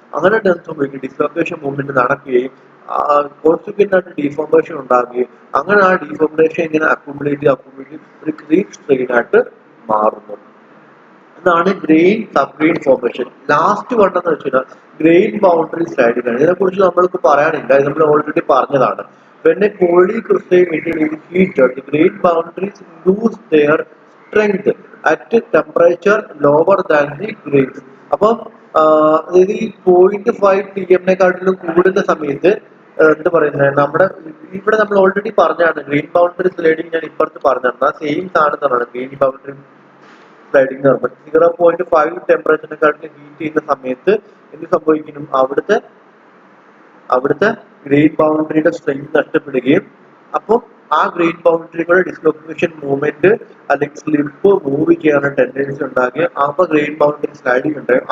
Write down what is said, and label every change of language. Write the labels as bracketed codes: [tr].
[ml] അങ്ങനെ സംഭവിക്കും, dislocation movement നടക്കുകയും കോൺസിക്വന്റ് ആയിട്ട് ഡീഫോർമേഷൻ ഉണ്ടാകുകയും അങ്ങനെ ആ ഡീഫോർമേഷൻ ഇങ്ങനെ അക്യുമുലേറ്റ് ഒരു ക്രീപ്പ് സ്ട്രെയിൻ ആയിട്ട് മാറുന്നു. ഇതാണ് grain sub grain formation. Last one എന്ന് വെച്ചാൽ ഗ്രെയിൻ ബൗണ്ടറി സ്ലൈഡിംഗ് ആണ്. ഇതിനെ കുറിച്ച് നമ്മൾക്ക് പറയാനില്ല, ഇത് നമ്മൾ ഓൾറെഡി പറഞ്ഞതാണ്. [en] When a polycrystalline material is heated, the grain boundaries lose their strength at temperature lower than the grains. [ml] അപ്പം അതായത് ഈ 0.5 TM കൂടുന്ന സമയത്ത് എന്താ പറയുന്നത്, നമ്മുടെ ഇവിടെ നമ്മൾ ഓൾറെഡി പറഞ്ഞാണ് ഗ്രെയിൻ ബൗണ്ടറി സ്ലൈഡിങ്. ഞാൻ ഇപ്പുറത്ത് പറഞ്ഞാണ് ആ സെയിം സാധനത്താണ് ഗ്രെയിൻ ബൗണ്ടറി സ്ലൈഡിങ് എന്ന് പറയുന്നത്. 0.5 ടെമ്പറേച്ചറിനെക്കാട്ടിലും ഹീറ്റ് ചെയ്യുന്ന സമയത്ത് എന്ത് സംഭവിക്കുന്നു, അവിടുത്തെ ഗ്രെയിൻ ബൗണ്ടറിയുടെ സ്ട്രെങ്ത് നഷ്ടപ്പെടുകയും അപ്പം ആ ഗ്രെയിൻ ബൗണ്ടറികളുടെ ഡിസ്ലൊക്കേഷൻ മൂവ്മെന്റ് അല്ലെങ്കിൽ സ്ലിപ്പ് മൂവ് ചെയ്യാനുള്ള ടെൻഡൻസി ഉണ്ടാകുകയും അപ്പൊ ഗ്രെയിൻ ബൗണ്ടറി സ്ലൈഡിങ് ഉണ്ടാകും.